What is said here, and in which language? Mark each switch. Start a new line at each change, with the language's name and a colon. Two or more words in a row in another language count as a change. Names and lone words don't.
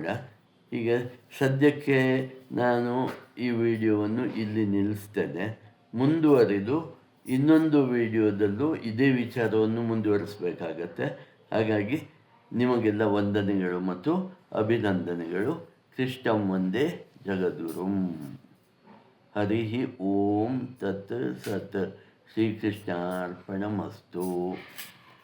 Kannada: ಈಗ ಸದ್ಯಕ್ಕೆ ನಾನು ಈ ವಿಡಿಯೋವನ್ನು ಇಲ್ಲಿ ನಿಲ್ಲಿಸ್ತೇನೆ. ಮುಂದುವರಿದು ಇನ್ನೊಂದು ವಿಡಿಯೋದಲ್ಲೂ ಇದೇ ವಿಚಾರವನ್ನು ಮುಂದುವರಿಸಬೇಕಾಗತ್ತೆ. ಹಾಗಾಗಿ ನಿಮಗೆಲ್ಲ ವಂದನೆಗಳು ಮತ್ತು ಅಭಿನಂದನೆಗಳು.
Sanskrit: ಕೃಷ್ಣಂ ವಂದೇ ಜಗದ್ಗುರುಂ. ಹರಿ ಓಂ ತತ್ ಸತ್. ಶ್ರೀಕೃಷ್ಣಾರ್ಪಣಮಸ್ತು.